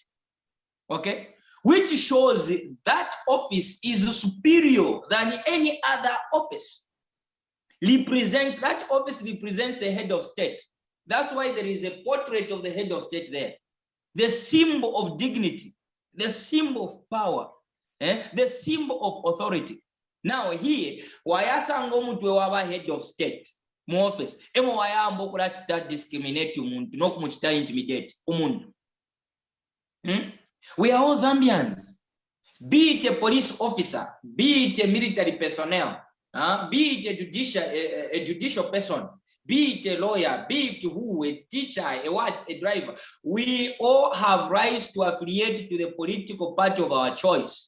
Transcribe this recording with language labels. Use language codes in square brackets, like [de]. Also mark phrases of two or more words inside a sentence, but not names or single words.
[en] Okay, which shows that office is superior than any other office. That office represents the head of state. That's why there is a portrait of the head of state there. The symbol of dignity, the symbol of power, the symbol of authority. Now here, [bem] wayasango mutwe waba [en] head of state [bem] mu office, emo wayambo okulachita discriminate umuntu, n'okumuchita intimidate umuntu. [en] We are all Zambians. Be it a police officer, be it a military personnel, be it a judicial person, be it a lawyer, be it who, a teacher, a driver. We all have rights to affiliate to the political party of our choice.